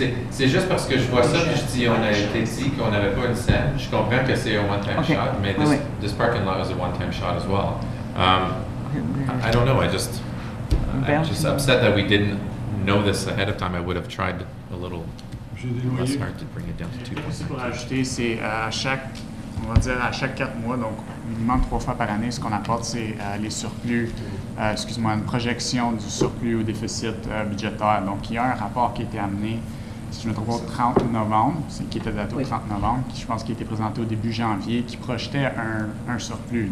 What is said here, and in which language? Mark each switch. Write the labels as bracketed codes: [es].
[fr] C'est juste parce que je vois ça, puis je dis, on a été dit qu'on n'avait pas une scène. Je comprends que c'est un one-time shot, mais [en] this parking lot is a one-time shot as well. I don't know, I'm just upset that we didn't know this ahead of time. I would have tried a little less hard to bring it down to 2.9. [fr] Aussi pour ajouter, c'est à chaque 4 mois, donc minimum 3 fois par année, ce qu'on apporte, c'est les surplus, une projection du surplus au déficit budgétaire. Donc, il y a un rapport qui a été amené, si je ne me trompe pas, le 30 novembre, qui était daté au 30 novembre, qui je pense qui a été présenté au début janvier, qui projetait un surplus.